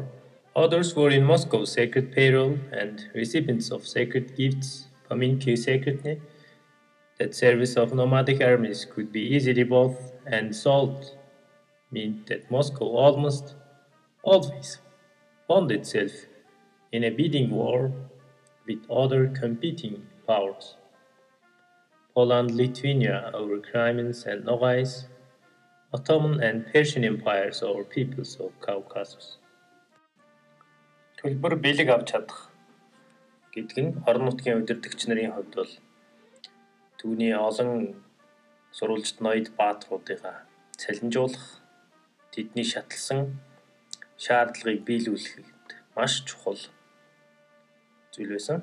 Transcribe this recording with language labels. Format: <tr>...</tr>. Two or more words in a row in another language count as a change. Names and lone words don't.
<en>Others were in Moscow's sacred payroll and recipients of sacred gifts, pominki secretly, that service of nomadic armies could be easily bought and sold, meant that Moscow almost always found itself in a bidding war with other competing powers. Poland, Lithuania over Crimeans and Nogais, Ottoman and Persian empires over peoples of Caucasus.</en> <mn>Төлбөр бэлэг авч чадах гэдэг нь орон нутгийн удирдагч нарын хувьд бол түүний олон сурвалжт ноёд баатруудыгаа цалинжуулах, тэдний шатлсан шаардлагыг биелүүлэхэд маш чухал зүйл байсан.</mn>